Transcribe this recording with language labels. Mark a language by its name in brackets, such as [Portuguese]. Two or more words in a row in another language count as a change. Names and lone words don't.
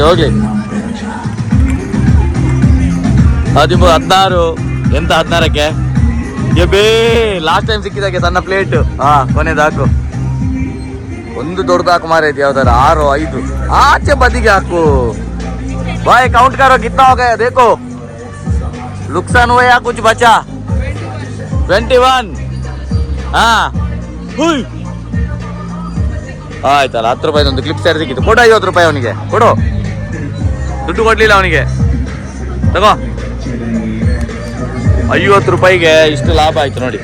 [Kannada] ಹೋಗ್ಲಿ, 13, 16. ಎಂತ 16ಕ್ಕೆ? ಬೇ [English] last time [Kannada] ಸಿಕ್ಕಿದಾಗೆ ಸಣ್ಣ ಪ್ಲೇಟ್. ಕೊನೆದು ಹಾಕು. ಒಂದು ದೊಡ್ಡದು ಹಾಕು ಮಾರೈತಿ. ಯಾವ್ದಾರ 6, 5 ಆಚೆ ಬದಿಗೆ ಹಾಕು. [Hindi] भाई काउंट करो कित्ता होगा देखो नुकसान हुआ या कुछ बचा? [Kannada] 21. ಆಯ್ತಲ್ಲ, 10 ರೂಪಾಯಿ ಒಂದು [English] clip saree [Kannada] ಸಿಕ್ಕಿತ್ತು. ಕೊಡು 50 ರೂಪಾಯಿ ಅವನಿಗೆ ಕೊಡು. ದುಡ್ಡು ಕೊಡ್ಲಿಲ್ಲ ಅವನಿಗೆ. ತಗೋ, 50 ರೂಪಾಯಿಗೆ ಇಷ್ಟು ಲಾಭ ಆಯ್ತು ನೋಡಿ.